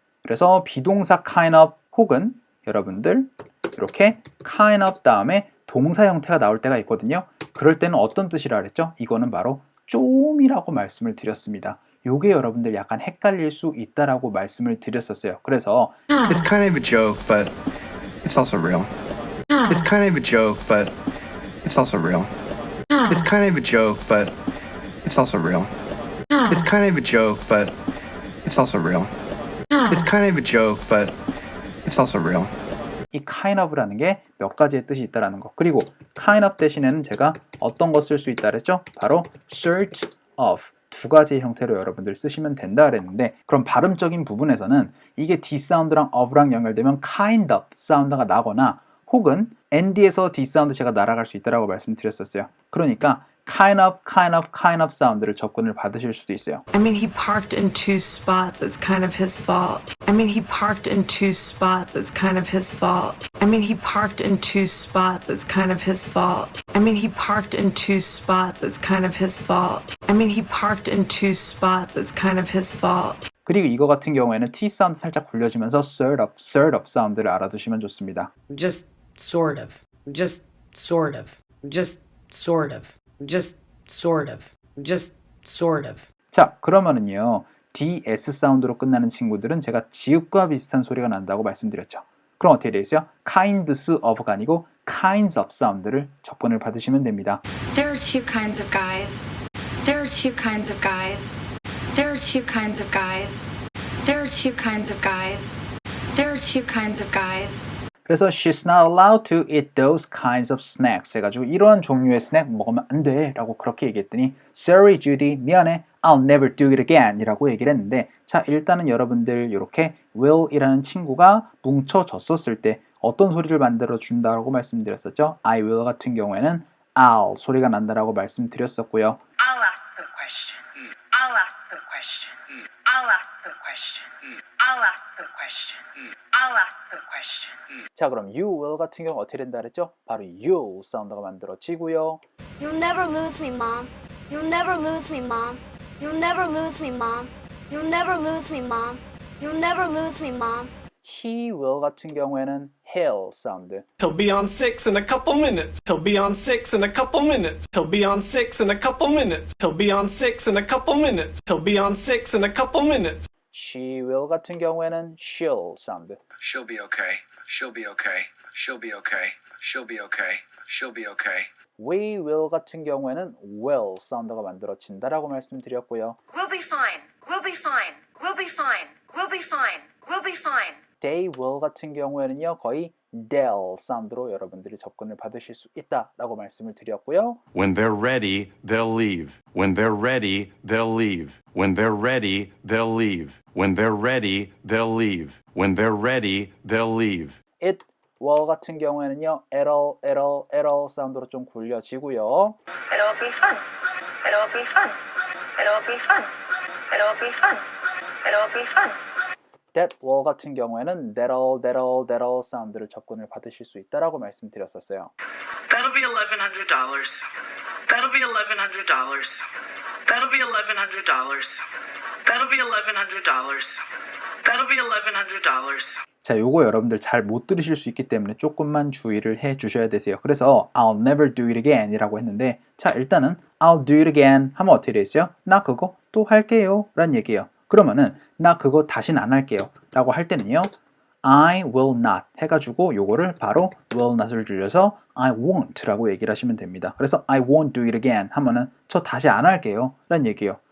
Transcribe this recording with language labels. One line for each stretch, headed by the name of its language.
Korean: 그래서 비동사 kind of 혹은 여러분들 이렇게 kind of 다음에 동사 형태가 나올 때가 있거든요. 그럴 때는 어떤 뜻이라 그랬죠? 이거는 바로 좀이라고 말씀을 드렸습니다. 요게 여러분들 약간 헷갈릴 수 있다라고 말씀을 드렸었어요. 그래서
English: It's kind of a joke, but it's also real. It's kind of a joke, but it's also real. It's kind of a joke, but it's also real. It's kind of a joke, but it's also real. It's kind of a joke, but it's also real.
Korean: 이 kind of라는 게 몇 가지의 뜻이 있다라는 거. 그리고 kind of 대신에는 제가 어떤 거 쓸 수 있다 그랬죠? 바로 sort of. 두 가지의 형태로 여러분들 쓰시면 된다 그랬는데, 그럼 발음적인 부분에서는 이게 D 사운드랑 of랑 연결되면 kind of 사운드가 나거나 혹은 nd에서 D 사운드 제가 날아갈 수 있다라고 말씀드렸었어요. 그러니까 kind of 사운드를 접근을 받으실 수도 있어요.
English: I mean, he parked in two spots. It's kind of his fault. I mean, he parked in two spots. It's kind of his fault. I mean, he parked in two spots. It's kind of his fault. I mean, he parked in two spots. It's kind of his fault. I mean, he parked in two spots. It's kind of his fault.
Korean: 그리고 이거 같은 경우에는 T 사운드 살짝 굴려지면서 sort of 사운드를 알아두시면 좋습니다.
English: Just sort of. Just sort of. Just sort of. Just sort of. Just sort of.
Korean: 자, 그러면은요. DS 사운드로 끝나는 친구들은 제가 지읒과 비슷한 소리가 난다고 말씀드렸죠. 그럼 어떻게 되겠어요? kinds of가 아니고 kinds of 사운드를 접근을 받으시면 됩니다.
English: There are two kinds of guys. There are two kinds of guys. There are two kinds of guys. There are two kinds of guys. There are two kinds of guys.
Korean: 그래서
English: she's not allowed to eat those kinds of snacks
Korean: 해가지고 이러한 종류의 스낵 먹으면 안 돼 라고 그렇게 얘기했더니
English: Sorry Judy,
Korean: 미안해,
English: I'll never do it again
Korean: 이라고 얘기를 했는데, 자 일단은 여러분들 이렇게 will 이라는 친구가 뭉쳐졌었을 때 어떤 소리를 만들어 준다고 말씀드렸었죠? I will 같은 경우에는 I'll 소리가 난다라고 말씀드렸었고요.
English: I'll ask the questions. I'll ask the questions. I'll ask the questions. I'll ask the questions. I'll ask the questions.
Korean: 자 그럼 you will 같은 경우 어떻게 된다 그랬죠? 바로 you 사운드가 만들어지고요.
English: You'll never lose me, Mom. You'll never lose me, Mom. You'll never lose me, Mom. You'll never lose me, Mom. You'll never lose me, Mom.
Korean: he will 같은 경우에는 he'll 사운드.
English: He'll be on 6 in a couple minutes. He'll be on 6 in a couple minutes. He'll be on 6 in a couple minutes. He'll be on 6 in a couple minutes. He'll be on 6 in a couple minutes.
Korean: she will 같은 경우에는 she'll 사운드.
English: She'll be okay. She'll be okay. She'll be okay. She'll be okay. She'll be okay.
Korean: we will 같은 경우에는 will 사운드가 만들어진다라고 말씀드렸고요.
English: We'll be fine. We'll be fine. We'll be fine. We'll be fine. We'll be fine.
Korean: they will 같은 경우에는요 거의 they'll 사운드로 여러분들이 접근을 받으실 수 있다라고 말씀을 드렸고요.
English: When they're ready, they'll leave. When they're ready, they'll leave. When they're ready, they'll leave. When they're ready, they'll leave. When they're ready, they'll leave.
Korean: it will 같은 경우에는요 it'll 사운드로 좀 굴려지고요.
English: It'll be fun. It'll be fun. It'll be fun. It'll be fun. It'll be fun.
Korean: that will 같은 경우에는 that'll 사운드를 접근을 받으실 수 있다라고 말씀드렸었어요.
English: That'll be $1,100. That'll be $1,100. That'll be $1,100. That'll be $1,100. That'll be $1,100.
Korean: 자, 요거 여러분들 잘 못 들으실 수 있기 때문에 조금만 주의를 해 주셔야 되세요. 그래서
English: I'll never do it again
Korean: 이라고 했는데, 자 일단은
English: I'll do it again
Korean: 하면 어떻게 되겠어요? 나 그거 또 할게요 라는 얘기예요. 그러면은 나 그거 다시는 안 할게요 라고 할 때는요
English: I will not
Korean: 해가지고 요거를 바로 will not을 줄여서
English: I won't
Korean: 라고 얘기를 하시면 됩니다. 그래서
English: I won't do it again
Korean: 하면은 저 다시 안 할게요 라는 얘기예요.